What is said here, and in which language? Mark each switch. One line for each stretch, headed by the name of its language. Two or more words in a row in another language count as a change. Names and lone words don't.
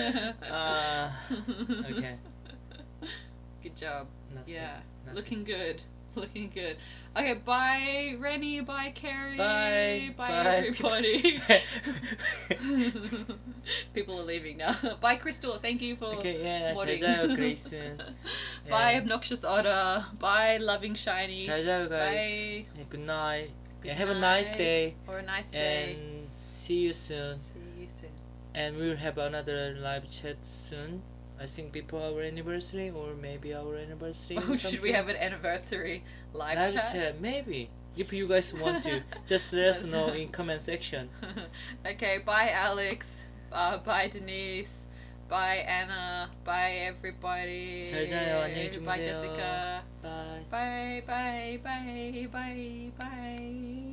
English: Okay. Good job. Nothing. Yeah, Nothing. looking good. Looking good. Okay, bye Rennie, bye Carrie, bye everybody. People are leaving now. Bye Crystal, thank you for
Korean: 잘 자요,
English: Grayson. Bye Obnoxious Otter. Bye Loving Shiny.
Korean: 잘 자요,
English: guys. Bye. Good night. Good have night. a nice day. Or a nice day. And see you soon. And we'll have another live chat soon. I think before our anniversary or maybe our anniversary. Oh, should we have an anniversary live chat? Maybe. If you guys want to, just let us know in comment section. Okay, bye Alex. Bye Denise. Bye Anna. Bye everybody.
Korean: 잘 자요. 안녕히 주무세요.
English: Bye Jessica. Bye. Bye bye bye bye bye.